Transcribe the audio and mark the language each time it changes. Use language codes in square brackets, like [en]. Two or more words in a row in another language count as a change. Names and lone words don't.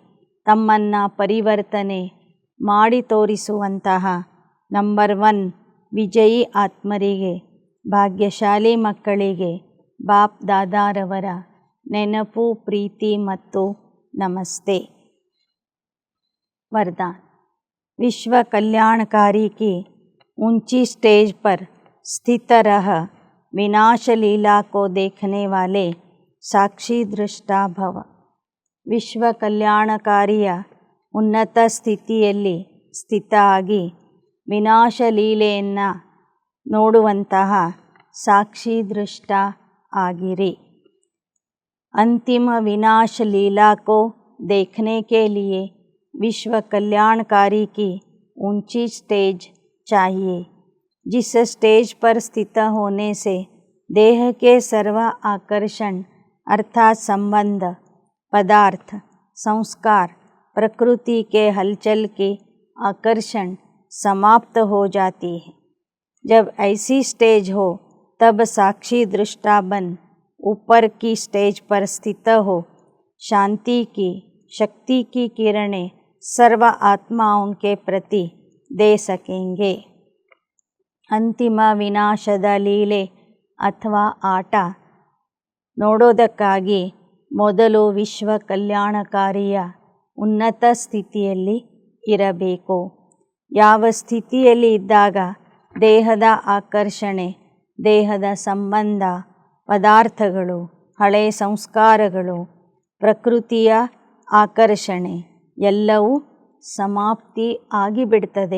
[kn] ತಮ್ಮನ್ನು ಪರಿವರ್ತನೆ ಮಾಡಿ ತೋರಿಸುವಂತಹ ನಂಬರ್ 1 ವಿಜಯಿ ಆತ್ಮರಿಗೆ, ಭಾಗ್ಯಶಾಲಿ ಮಕ್ಕಳಿಗೆ ಬಾಪ್ ದಾದಾರವರ ನೆನಪು, ಪ್ರೀತಿ ಮತ್ತು ನಮಸ್ತೆ. [hi] वरदान: विश्व कल्याणकारी की ऊंची स्टेज पर स्थित रह विनाश लीला को देखने वाले साक्षी दृष्टा भव. [kn] ವಿಶ್ವ ಕಲ್ಯಾಣಕಾರಿಯ ಉನ್ನತ ಸ್ಥಿತಿಯಲ್ಲಿ ಸ್ಥಿತ ಆಗಿ ವಿನಾಶ ಲೀಲೆಯನ್ನು ನೋಡುವಂತಹ ಸಾಕ್ಷಿ ದೃಷ್ಟ ಆಗಿರಿ. [hi] अंतिम विनाश लीला को देखने के लिए विश्व कल्याणकारी की ऊंची स्टेज चाहिए. जिस स्टेज पर स्थित होने से देह के सर्व आकर्षण अर्थात संबंध, पदार्थ, संस्कार, प्रकृति के हलचल के आकर्षण समाप्त हो जाती है. जब ऐसी स्टेज हो तब साक्षी दृष्टा बन ऊपर की स्टेज पर स्थित हो शांति की, शक्ति की किरणें सर्व आत्माओं के प्रति दे सकेंगे. [kn] ಅಂತಿಮ ವಿನಾಶದ ಲೀಲೆ ಅಥವಾ ಆಟ ನೋಡೋದಕ್ಕಾಗಿ ಮೊದಲು ವಿಶ್ವ ಕಲ್ಯಾಣಕಾರಿಯ ಉನ್ನತ ಸ್ಥಿತಿಯಲ್ಲಿ ಇರಬೇಕು. ಯಾವ ಸ್ಥಿತಿಯಲ್ಲಿ ಇದ್ದಾಗ ದೇಹದ ಆಕರ್ಷಣೆ, ದೇಹದ ಸಂಬಂಧ, ಪದಾರ್ಥಗಳು, ಹಳೆಯ ಸಂಸ್ಕಾರಗಳು, ಪ್ರಕೃತಿಯ ಆಕರ್ಷಣೆ ಎಲ್ಲವೂ ಸಮಾಪ್ತಿ ಆಗಿಬಿಡ್ತದೆ.